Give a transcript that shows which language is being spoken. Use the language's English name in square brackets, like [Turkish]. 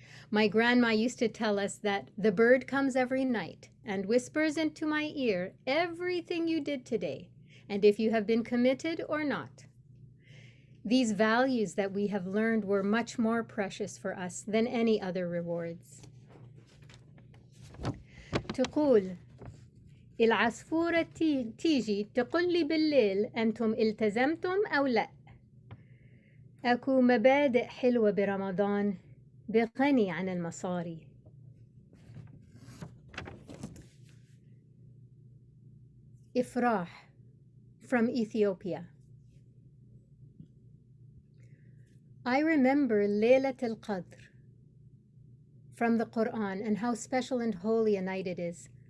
[English] My grandma used to tell us that the bird comes every night and whispers into my ear everything you did today, and if you have been committed or not. These values that we have learned were much more precious for us than any other rewards. [Arabic] تقول العصفورة تيجي تقول لي بالليل أنتم التزمتم أو لا. أكو مبادئ حلوة برمضان بغني عن المصاري. [English] Ifrah from Ethiopia. I remember Laylat al-Qadr from the Quran and how special and holy a night it is.